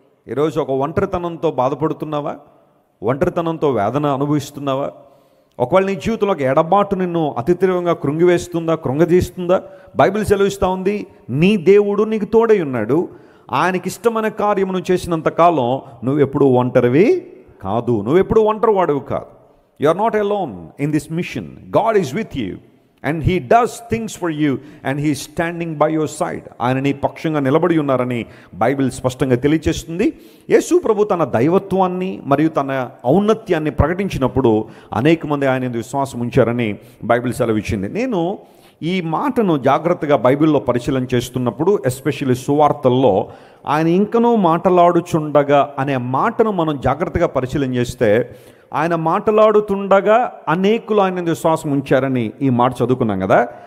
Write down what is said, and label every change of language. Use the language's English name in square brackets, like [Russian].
[Telugu] ఈరోజు ఒక ఒంటరితనంతో బాధపడుతున్నావా, ఒంటరితనంతో వేదన అనుభవిస్తున్నావా? ఒకవేళ నీ జీవితంలో ఒక ఎడబాటు నిన్ను అతి తీవ్రంగా కృంగివేస్తుందా, కృంగదీస్తుందా? బైబిల్ సెలవిస్తూ ఉంది, నీ దేవుడు నీకు తోడై ఉన్నాడు, ఆయనకి ఇష్టమైన కార్యమును చేసినంత కాలం నువ్వెప్పుడు ఒంటరివి కాదు, నువ్వెప్పుడు ఒంటరి వాడువు కాదు. [English] You are not alone in this mission. God is with you and He does things for you and He is standing by your side. [Telugu] ఆయన నీ పక్షంగా నిలబడి ఉన్నారని బైబిల్ స్పష్టంగా తెలియజేస్తుంది. యేసు ప్రభు తన దైవత్వాన్ని మరియు తన ఔన్నత్యాన్ని ప్రకటించినప్పుడు అనేక మంది ఆయన విశ్వాసం ఉంచారని బైబిల్ సెలవిచ్చింది. నేను ఈ మాటను జాగ్రత్తగా బైబిల్లో పరిశీలన చేస్తున్నప్పుడు, ఎస్పెషల్లీ సువార్తల్లో ఆయన ఇంకనూ మాట్లాడుచుండగా అనే మాటను మనం జాగ్రత్తగా పరిశీలన చేస్తే, ఆయన మాట్లాడుతుండగా అనేకులు ఆయన విశ్వాసం ఉంచారని ఈ మాట చదువుకున్నాం కదా.